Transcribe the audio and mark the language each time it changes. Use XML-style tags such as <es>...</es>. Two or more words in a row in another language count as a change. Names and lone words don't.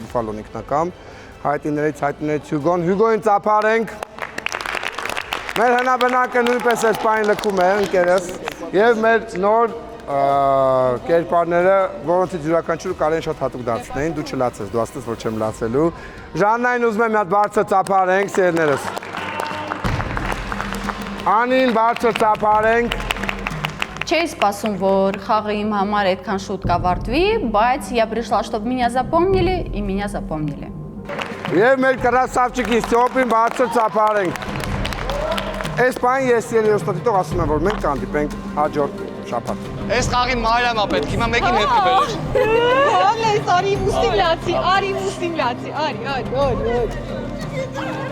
<hy>Բուֆալոն ինքնակամ, հայտնիներից Հյուգոն։ Հյուգոյին ծափարենք։ Մեր հնաբնակը նույնպես այս պայն լքում է ընկերս եւ մեր նոր կերպարները, որոնցից յուրաքանչյուրը կարելի է շատ հատուկ դարձնեին, դու չլացես, դու ասես որ չեմ լացելու։ Ժաննային ուզում եմ մի հատ բարձր ծափարենք, սերներս։ Անին բարձր ծափարենք։ Չէի սպասում, որ խաղը իմ համար այդքան շուտ կավարտվի, բայց</hy> <ru>я пришла, чтобы меня запомнили, и меня запомнили։</ru> <hy>Եվ մեր կրասավчики Ստյոպին բարձր ծափարենք։ Այս պայն ես երեստատիտող ասում եմ, որ մենք կհանդիպենք հաջորդ շաբաթ։ Այս խաղին Մարիամա պետք, հիմա մեկին հետ կբերես։ Արի մուսին լացի, արի։</hy>